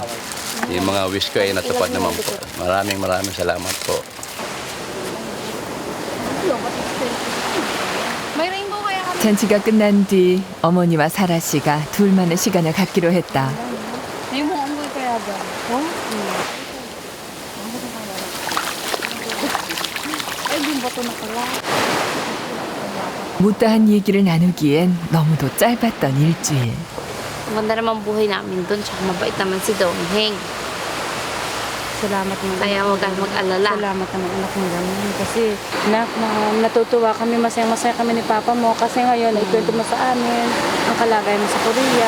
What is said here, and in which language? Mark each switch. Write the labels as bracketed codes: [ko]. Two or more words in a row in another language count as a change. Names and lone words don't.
[tl] Yung mga wish ko ay natupad naman po. Maraming salamat po. May rainbow kaya kami. [ko] 잔치가 끝난 뒤 어머니와 사라 씨가 둘만의 시간을 갖기로 했다. [tl] Rainbow ang buhay kaya ba? Ay, yung bato na pala. [ko] 못다한 얘기를 나누기엔 너무도 짧았던 일주일. [tl] Maganda naman buhay namin doon, tsaka mabait naman si Dongheng. Salamat naman. Kaya huwag kang mag-alala. Salamat naman anak mo naman. Kasi natutuwa kami, masaya kami ni Papa mo. Kasi ngayon, ikwento mo sa amin ang kalagayan mo sa Korea.